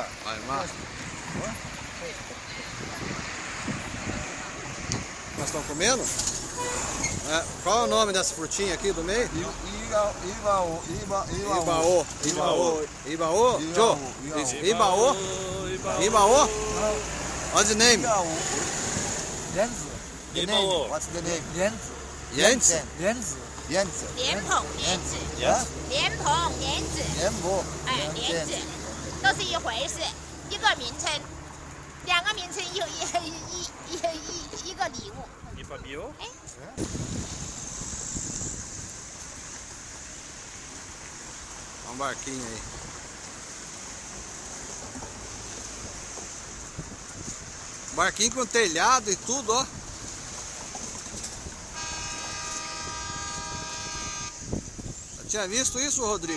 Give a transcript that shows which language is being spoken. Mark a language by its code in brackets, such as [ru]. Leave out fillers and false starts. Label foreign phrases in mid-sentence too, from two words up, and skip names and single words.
[pt] Baibá. Nós estamos comendo? É, qual é o nome dessa frutinha aqui do meio? Ibaô. Ibaô? Joe? Ibaô? Ibaô? [en] What's the name? [zh] Yenzi. [en] The name. What's the name? [zh] Yenzi. Yenzi? Yenzi. Yenzi. 莲蓬莲子，莲蓬莲子，莲蓬。哎，莲子都是一回事，一个名称，两个名称一个礼物。 [pt] E Fabio? Olha um barquinho aí. Barquinho com telhado e tudo, ó. Tinha visto isso, Rodrigo?